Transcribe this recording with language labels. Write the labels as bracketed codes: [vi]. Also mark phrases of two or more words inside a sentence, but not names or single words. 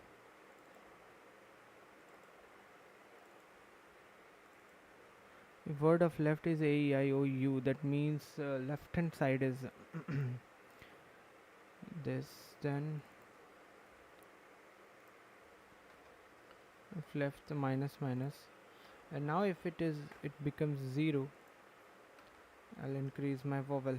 [en] if word of left is a e I o u, that means left hand side is this. Then if left, the minus minus, and now if it becomes 0, I'll increase my vowel.